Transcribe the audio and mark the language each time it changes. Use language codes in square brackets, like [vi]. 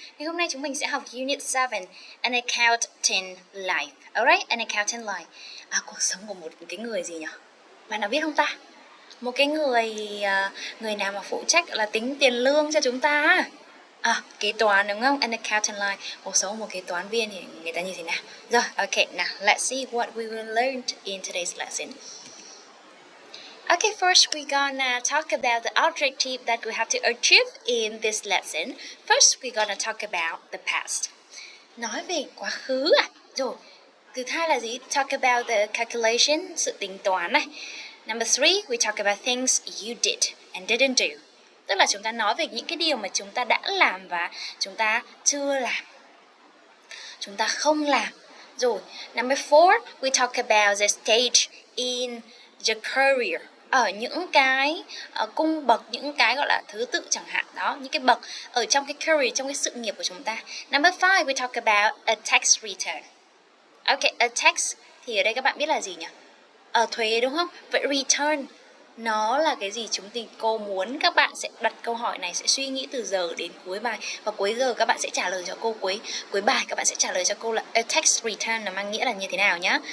[vi] Thì hôm nay chúng mình sẽ học Unit 7, An Accountant Life. Alright, An Accountant Life. Cuộc sống của một cái người gì nhỉ? Bạn nào biết không ta? Một cái người nào mà phụ trách là tính tiền lương cho chúng ta. Kế toán đúng không? An accountant line. Cuộc sống một kế toán viên thì người ta như thế nào? [en] Rồi, okay, now let's see what we will learn in today's lesson. Okay, first we're gonna talk about the objective that we have to achieve in this lesson. First, we're gonna talk about the past. [vi] Nói về quá khứ à? Rồi, thứ hai là gì? [en] Talk about the calculation, [vi] sự tính toán này. [en] Number 3, we talk about things you did and didn't do. [vi] Tức là chúng ta nói về những cái điều mà chúng ta đã làm và chúng ta chưa làm. Chúng ta không làm. [en] Rồi, number 4, we talk about the stage in your career. [vi] Ở những cái cung bậc, những cái gọi là thứ tự chẳng hạn đó, những cái bậc ở trong cái career, trong cái sự nghiệp của chúng ta. [en] Number 5, we talk about a tax return. [vi] Okay, a tax thì ở đây các bạn biết là gì nhỉ? Thuế đúng không? Vậy return nó là cái gì? Cô muốn các bạn sẽ đặt câu hỏi này, sẽ suy nghĩ từ giờ đến cuối bài, và cuối giờ các bạn sẽ trả lời cho cô, cuối bài các bạn sẽ trả lời cho cô là a tax return là mang nghĩa là như thế nào nhá.